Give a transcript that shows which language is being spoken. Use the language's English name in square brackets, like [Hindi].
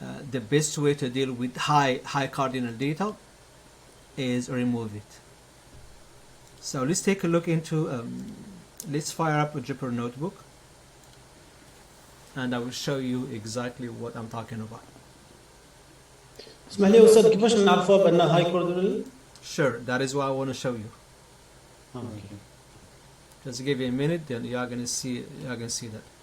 [English] the best way to deal with high cardinal data is remove it. So let's take a look into let's fire up a Jupyter notebook, and I will show you exactly what I'm talking about. [Arabic] اسمح لي أستاذ كيفاش نعرفوها بأنها [English] high cardinal؟ Sure, that is what I want to show you. Okay. Just give you a minute, then you are gonna see that.